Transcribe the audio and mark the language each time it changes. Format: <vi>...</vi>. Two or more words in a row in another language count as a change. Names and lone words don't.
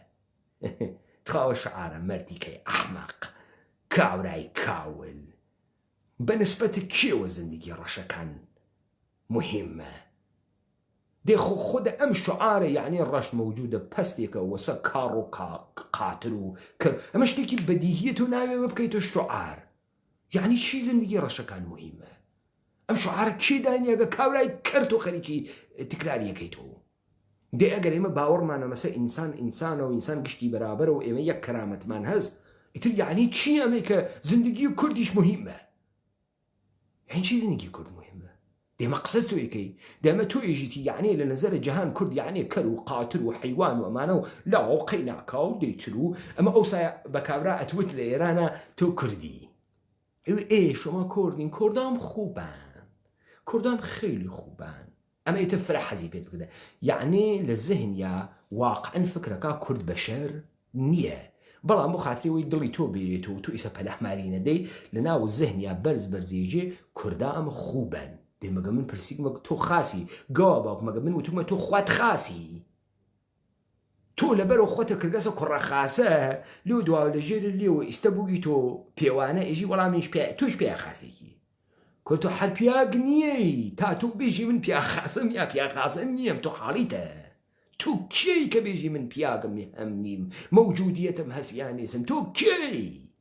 <ckb>تخواوە شعارە مەردیکەی ئەحمەق کاورای کاول بەنسبەتی کێوە زندگی ڕەشەکان مهمە. دێخۆ خۆدە ئەم شعارە یعنی ڕەش مەوجودە پەستێکە وەسە کاڕ و قاتر و کرد ئەمە شتێکی بەدیهیە تۆ ناوێ بکەیتە شعار. یعنی چی زندگی ڕەشەکان مهمە؟ ئەم شعارە کێ دانیەگە کاورای کرد و خەریکی تکراریەکەیتەوە. دێ ئەگەر ئێمە باوەڕمانە مەسە ئینسان ئینسانە و ئینسان گشتی بەرابەرە و ئێمە یەک کەرامەتمان هەست ئیتر یعنی چی ئەمەی کە زندگی کوردیش مهمە؟ یعنی چی زندگی کورد مهمە؟ دێمە قسەس تۆ یەکەی دەمە تۆ ئێژیتی یعنی لە نەزەرە جەهان کورد یعنی کەر و قاتر و حیوان و ئەمانە و لاو قەیناکا و دەیتر و ئەمە ئەوسا بە کابرا ئەتوت لە ئێرانە تۆ کوردی.</ckb> <fa>شما کوردین کوردام خوبن کوردام خیلی خوبن</fa> <ckb>ئەمە ئیتر فرە حەزی پێت بکردە یعنی لە زەهنیا واقعا فکرەکە کورد بەشەر نییە بەڵام بۆ خاتریەوەی دڵی تۆ بێرێت و تۆ ئیسە پەلەحماری نەدەی لە ناو زەهنیا بەرز بەرزێژێ کووردا ئەمە خوبن. دێ مەگە من پرسیکمە تۆ خاسی گاوا باوک مەگە من وتومە تۆ خوات خاسی تۆ لەبەرەوە خۆتە کردگەسە کوڕە خاسە لێ دواوە لە ژێر لێوە ئیستە بووی تۆ پێوانە ئێژی وەڵامیش توش پێ خاسێکی کورد تۆ هەر پیاگ نییەی تا تۆ بێژی من پیا خاسم یا پیا خاسە نییەم تۆ حاڵیتە تۆ کێی کە بێژی من پیاگم هەم نیم مەوجودیەتم هەسیان نێسم تۆ کێی</ckb>